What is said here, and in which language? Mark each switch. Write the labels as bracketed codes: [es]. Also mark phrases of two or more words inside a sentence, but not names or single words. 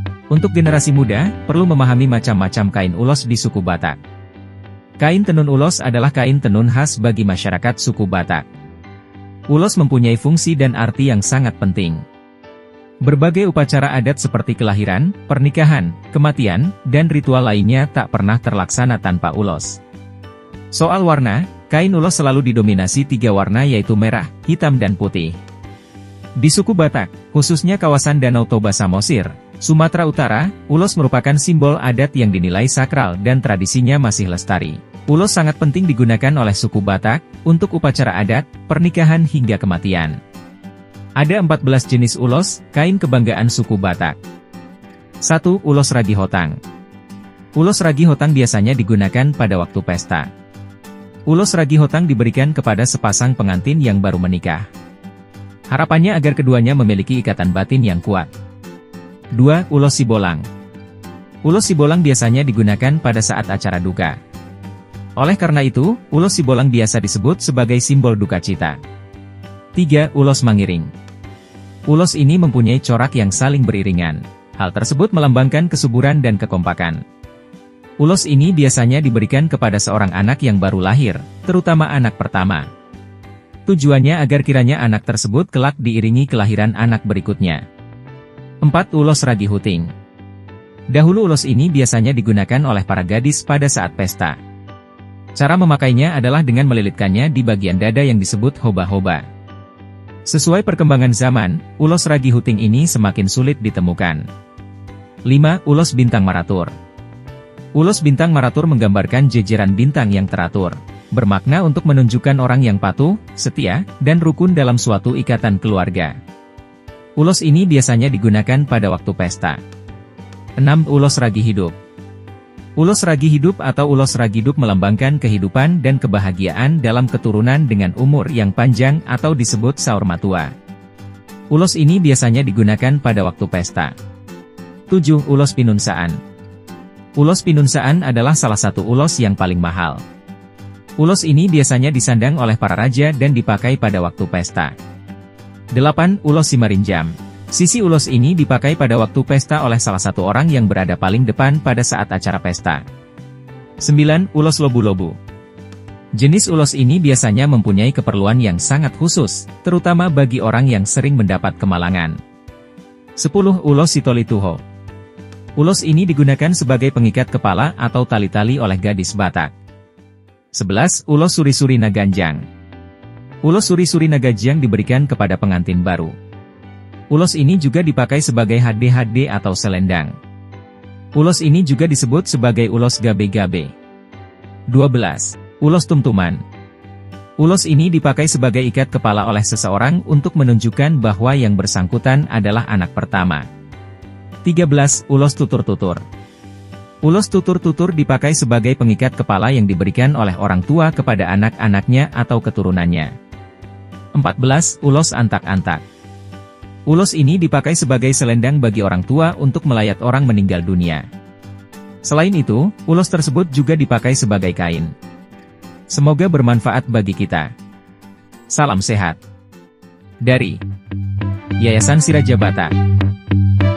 [id] Untuk generasi muda, perlu memahami macam-macam kain ulos di suku Batak. Kain tenun ulos adalah kain tenun khas bagi masyarakat suku Batak. Ulos mempunyai fungsi dan arti yang sangat penting. Berbagai upacara adat seperti kelahiran, pernikahan, kematian, dan ritual lainnya tak pernah terlaksana tanpa ulos. Soal warna, kain ulos selalu didominasi 3 warna yaitu merah, hitam dan putih. Di suku Batak, khususnya kawasan Danau Toba Samosir, Sumatera Utara, ulos merupakan simbol adat yang dinilai sakral dan tradisinya masih lestari. Ulos sangat penting digunakan oleh suku Batak, untuk upacara adat, pernikahan hingga kematian. Ada 14 jenis ulos, kain kebanggaan suku Batak. 1. Ulos ragi hotang. Ulos ragi hotang biasanya digunakan pada waktu pesta. Ulos ragi hotang diberikan kepada sepasang pengantin yang baru menikah. Harapannya agar keduanya memiliki ikatan batin yang kuat. 2. Ulos sibolang. Ulos sibolang biasanya digunakan pada saat acara duka. Oleh karena itu, ulos sibolang biasa disebut sebagai simbol duka cita. 3. Ulos mangiring. Ulos ini mempunyai corak yang saling beriringan. Hal tersebut melambangkan kesuburan dan kekompakan. Ulos ini biasanya diberikan kepada seorang anak yang baru lahir, terutama anak pertama. Tujuannya agar kiranya anak tersebut kelak diiringi kelahiran anak berikutnya. 4. Ulos ragi huting. Dahulu ulos ini biasanya digunakan oleh para gadis pada saat pesta. Cara memakainya adalah dengan melilitkannya di bagian dada yang disebut hoba-hoba. Sesuai perkembangan zaman, ulos ragi huting ini semakin sulit ditemukan. 5. Ulos bintang maratur. Ulos bintang maratur menggambarkan jejeran bintang yang teratur, bermakna untuk menunjukkan orang yang patuh, setia, dan rukun dalam suatu ikatan keluarga. Ulos ini biasanya digunakan pada waktu pesta. 6. Ulos ragi hidup. Ulos ragi hidup atau ulos ragi hidup melambangkan kehidupan dan kebahagiaan dalam keturunan dengan umur yang panjang atau disebut [bbc] saur matua. [id] Ulos ini biasanya digunakan pada waktu pesta. 7. Ulos pinunsaan. Ulos pinunsaan adalah salah satu ulos yang paling mahal. Ulos ini biasanya disandang oleh para raja dan dipakai pada waktu pesta. 8. Ulos simarinjam. Sisi ulos ini dipakai pada waktu pesta oleh salah satu orang yang berada paling depan pada saat acara pesta. 9. Ulos lobu-lobu. Jenis ulos ini biasanya mempunyai keperluan yang sangat khusus, terutama bagi orang yang sering mendapat kemalangan. 10. Ulos sitolituho. Ulos ini digunakan sebagai pengikat kepala atau tali-tali oleh gadis Batak. 11. Ulos suri-suri naganjang. Ulos suri-suri nagajang diberikan kepada pengantin baru. Ulos ini juga dipakai sebagai hade-hade atau selendang. Ulos ini juga disebut sebagai ulos gabe-gabe. 12. Ulos tumtuman. Ulos ini dipakai sebagai ikat kepala oleh seseorang untuk menunjukkan bahwa yang bersangkutan adalah anak pertama. 13. Ulos tutur-tutur. Ulos tutur-tutur dipakai sebagai pengikat kepala yang diberikan oleh orang tua kepada anak-anaknya atau keturunannya. 14. Ulos antak-antak. Ulos ini dipakai sebagai selendang bagi orang tua untuk melayat orang meninggal dunia. Selain itu, ulos tersebut juga dipakai sebagai kain. Semoga bermanfaat bagi kita. Salam sehat. Dari Yayasan Siraja Batak.